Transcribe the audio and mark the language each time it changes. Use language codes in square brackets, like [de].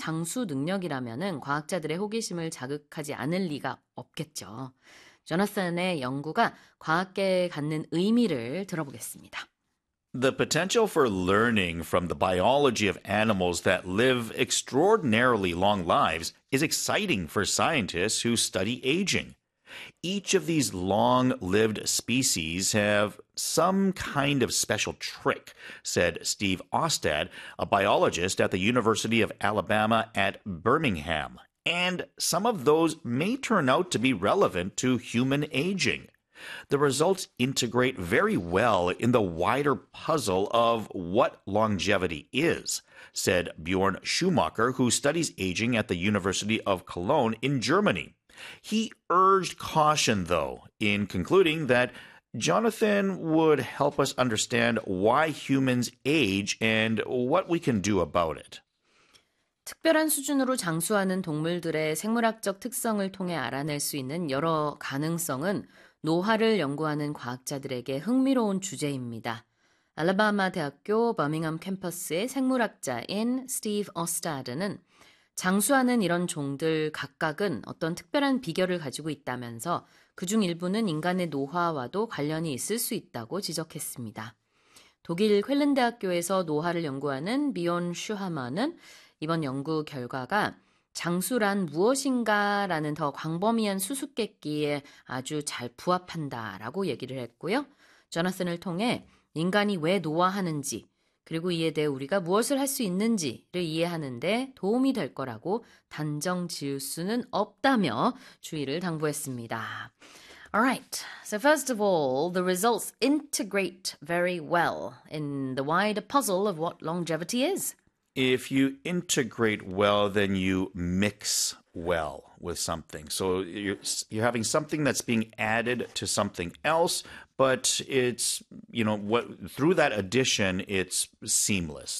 [ko] 장수 능력이라면은 과학자들의 호기심을 자극하지 않을 리가 없겠죠. 조나선의 연구가 과학계에 갖는 의미를 들어보겠습니다. [en] The potential for learning from the biology of animals that live extraordinarily long lives is exciting for scientists who study aging. Each of these long-lived species have some kind of special trick, said Steve Austad, a biologist at the University of Alabama at Birmingham, and some of those may turn out to be relevant to human aging. The results integrate very well in the wider puzzle of what longevity is, said Bjorn Schumacher, who studies aging at the University of Cologne in Germany. He urged caution, though, in concluding that Jonathan would help us understand why humans age and what we can do about it. [ko] 특별한 수준으로 장수하는 동물들의 생물학적 특성을 통해 알아낼 수 있는 여러 가능성은 노화를 연구하는 과학자들에게 흥미로운 주제입니다. 알라바마 대학교 버밍엄 캠퍼스의 생물학자인 스티브 어스타드는 장수하는 이런 종들 각각은 어떤 특별한 비결을 가지고 있다면서 그중 일부는 인간의 노화와도 관련이 있을 수 있다고 지적했습니다. 독일 쾰른 대학교에서 노화를 연구하는 비욘 슈하머는 이번 연구 결과가 장수란 무엇인가라는 더 광범위한 수수께끼에 아주 잘 부합한다라고 얘기를 했고요. 조나슨을 통해 인간이 왜 노화하는지, 그리고 이에 대해 우리가 무엇을 할수 있는지를 이해하는데 도움이 될 거라고 단정 지을 수는 없다며 주의를 당부했습니다. [en] Alright, so first of all, the results integrate very well in the wider puzzle of what longevity is. If you integrate well, then you mix well with something. So you're having something that's being added to something else, but it's, what through that addition, it's seamless.